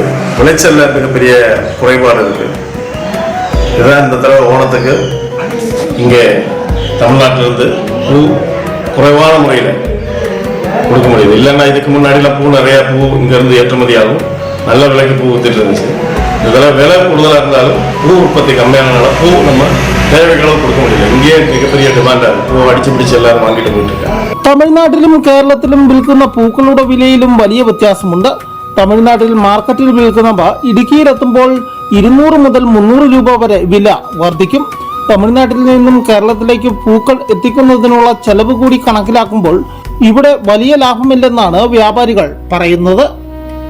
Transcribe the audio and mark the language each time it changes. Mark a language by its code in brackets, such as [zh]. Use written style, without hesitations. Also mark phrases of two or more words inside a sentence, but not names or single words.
[ta] விளைச்சல்ல மிகப்பெரிய குறைபாடு இருக்கு. இதுதான் இந்த தடவை ஓணத்துக்கு இங்கே தமிழ்நாட்டிலிருந்து பூ குறைவான முறையில் கொடுக்க முடியுது. இல்லைன்னா இதுக்கு முன்னாடிலாம் பூ நிறைய பூ இங்கேருந்து ஏற்றுமதி ஆகும், நல்ல விலைக்கு பூ வித்துட்டு இருந்துச்சு. இதெல்லாம் விலை கூடுதலாக இருந்தாலும் பூ உற்பத்தி கம்மியானனால பூ நம்ம தேவைகளும் கொடுக்க முடியல. இங்கேயே மிகப்பெரிய டிமாண்டாக இருக்கு. பூ அடிச்சு பிடிச்சு எல்லாரும் வாங்கிட்டு போயிட்டு இருக்காங்க. [ml] തമിഴ്നാട്ടിലും കേരളത്തിലും വിൽക്കുന്ന പൂക്കളുടെ വിലയിലും വലിയ വ്യത്യാസമുണ്ട്. തമിഴ്നാട്ടിൽ മാർക്കറ്റിൽ വിൽക്കുന്നവ ഇടുക്കിയിലെത്തുമ്പോൾ 200 മുതൽ 300 രൂപ വരെ വില വർദ്ധിക്കും. തമിഴ്നാട്ടിൽ നിന്നും കേരളത്തിലേക്ക് പൂക്കൾ എത്തിക്കുന്നതിനുള്ള ചെലവ് കൂടി കണക്കിലാക്കുമ്പോൾ ഇവിടെ വലിയ ലാഭമില്ലെന്നാണ് വ്യാപാരികൾ പറയുന്നത്.